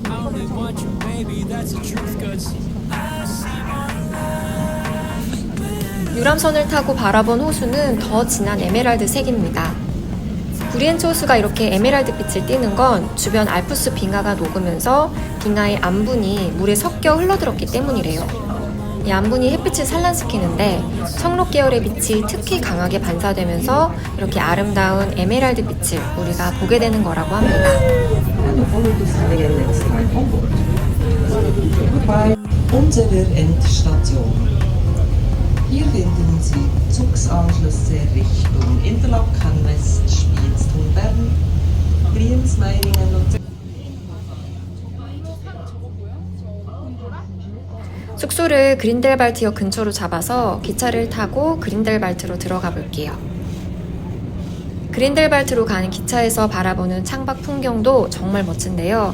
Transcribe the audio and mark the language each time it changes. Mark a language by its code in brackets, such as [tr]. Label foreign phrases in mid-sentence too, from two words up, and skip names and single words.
[en] I only want you, baby. That's the truth. 'Cause [ko] 유람선을 타고 바라본 호수는 더 진한 에메랄드 색입니다. 브리엔츠 호수가 이렇게 에메랄드 빛을 띠는 건 주변 알프스 빙하가 녹으면서 빙하의 암분이 물에 섞여 흘러들었기 때문이래요. 이 암분이 햇빛을 산란시키는데 청록 계열의 빛이 특히 강하게 반사되면서 이렇게 아름다운 에메랄드 빛을 우리가 보게 되는 거라고 합니다. [de] Unserer Endstation. Hier finden Sie Zugsanschlüsse Richtung Interlaken West, Spiez, Bern, Brienz-Meiningen und [ko] 숙소를 그린델발트역 근처로 잡아서 기차를 타고 그린델발트로 들어가 볼게요. 그린델발트로 가는 기차에서 바라보는 창밖 풍경도 정말 멋진데요.